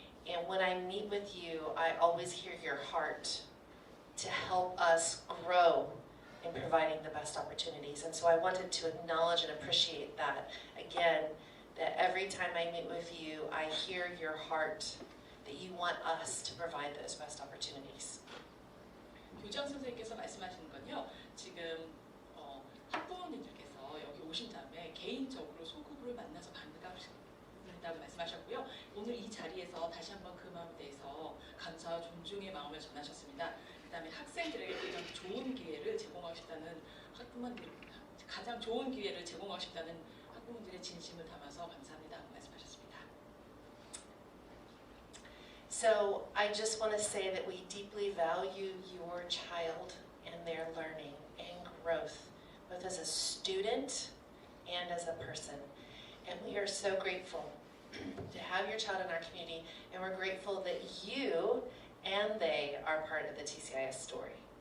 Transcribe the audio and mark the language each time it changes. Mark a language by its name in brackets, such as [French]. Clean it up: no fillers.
[English] And when I meet with you, I always hear your heart to help us grow in providing the best opportunities. And so I wanted to acknowledge and appreciate that. Again, that every time I meet with you, I hear your heart that you want us to provide those best opportunities. [Korean] 교장 선생님께서 말씀하시는 건요. 지금 학부모님들께서 여기 오신 다음에 개인적으로 소그룹을 만나서 반갑다고 말씀하셨고요. 오늘 이 자리에서 다시 한번 그 마음에 대해서 감사와 존중의 마음을 전하셨습니다. 그다음에 학생들에게 가장 좋은 기회를 제공하고 싶다는 학부모님들, 가장 좋은 기회를 제공하고 싶다는 학부모님들의 진심을 담아서 감사합니다 말씀하셨습니다. [English] So I just want to say that we deeply value your child and their learning and growth, both as a student and as a person. And we are so grateful to have your child in our community, and we're grateful that you and they are part of the TCIS story.